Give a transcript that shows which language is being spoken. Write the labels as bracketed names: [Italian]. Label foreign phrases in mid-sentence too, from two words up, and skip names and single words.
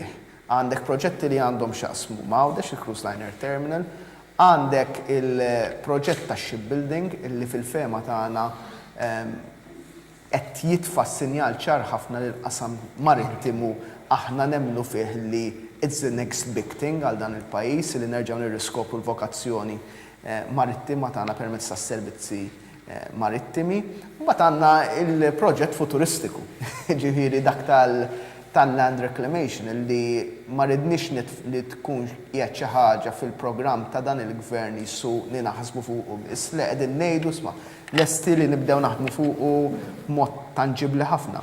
[Maltese] Għandek proġetti li għandhom x'jaqsmu Fawdex, il-Cruise Liner Terminal, għandek il-proġett tax-shipbuilding illi fil-fema tagħna qed jitfa' sinjal ċar ħafna lill-qasam marittimu aħna nemmnu fih li [English] it's the next big thing [Maltese] għal dan il-pajjiż li nerġgħu nirriskopru l-vokazzjoni marittima tagħna permezz tas-servizzi marittimi. Mbagħad għandna il-proġett futuristiku, ġifieri dak tal- [English] land reclamation [Maltese] li ma ridniex li tkun qiegħed xi ħaġa fil-programm ta' dan il-gvern jissu li naħsbu fuqu biss li qegħdin ngħidu isma' lesti li nibdew naħdmu fuqu b'mod tanġibbli ħafna.